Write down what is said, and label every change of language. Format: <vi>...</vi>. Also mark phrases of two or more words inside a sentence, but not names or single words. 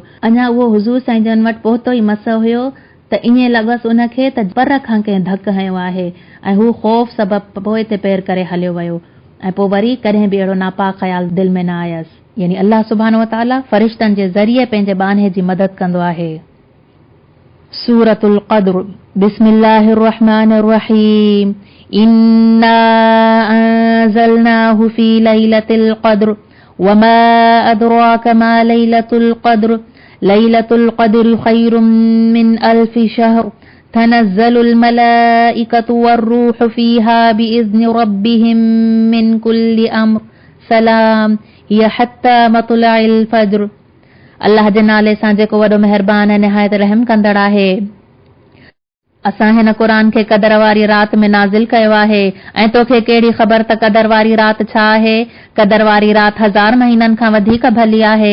<sd>अञा उहो हुज़ूर साईं जन वटि पहुतो ई मस हुयो त ईअं लॻसि उनखे त पर खां कंहिं धक हयो आहे ऐं हू ख़ौफ़ सबबु पोइ ते पैर करे हलियो वियो ऐं पोइ वरी कॾहिं बि अहिड़ो नापाक ख़्याल दिलि में न आयसि। यानी अल्लाह सुब्हानो व तआला फ़रिश्तनि जे ज़रिए पंहिंजे बाने जी मदद कंदो आहे।</sd> <ar>سورة القدر. بسم الله الرحمن الرحيم إنا أنزلناه في ليلة القدر وما أدراك ما ليلة القدر ليلة القدر خير من ألف شهر تنزل الملائكة والروح فيها بإذن ربهم من كل أمر سلام هي حتى مطلع الفجر.</ar> <sd>अल्लाह जे नाले सां जेको वॾो महिरबान ऐं निहायत रहम कंदड़ आहे। असां हिन क़ुरान खे क़दर वारी रात में नाज़िल कयो आहे ऐं तोखे कहिड़ी ख़बर त क़दर वारी रात छा आहे? क़दर वारी रात 1000 महीननि खां वधीक भली आहे।</sd>